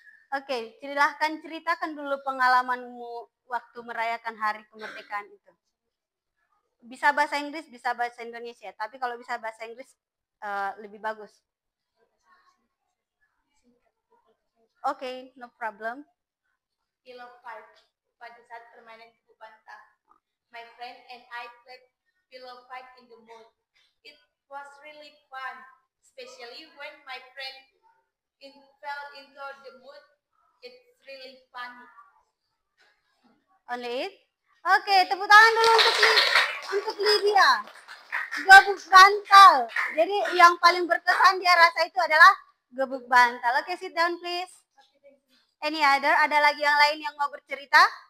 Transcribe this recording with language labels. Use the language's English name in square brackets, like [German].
[Indonesian] Oke, silahkan ceritakan dulu pengalamanmu waktu merayakan hari kemerdekaan itu. Bisa bahasa Inggris, bisa bahasa Indonesia. Tapi kalau bisa bahasa Inggris lebih bagus. [English] Oke, no problem. Pillow fight [Indonesian] pada saat permainan kubu bantah. [English] My friend and I played pillow fight in the mud. It was really fun, especially when my friend fell into the mud. It's really funny. Only it? [Indonesian] Oke, tepuk tangan dulu untuk Lydia. Gebuk bantal. Jadi yang paling berkesan dia rasa itu adalah gebuk bantal. Oke, [English] sit down please. Any other? [Indonesian] Ada lagi yang lain yang mau bercerita?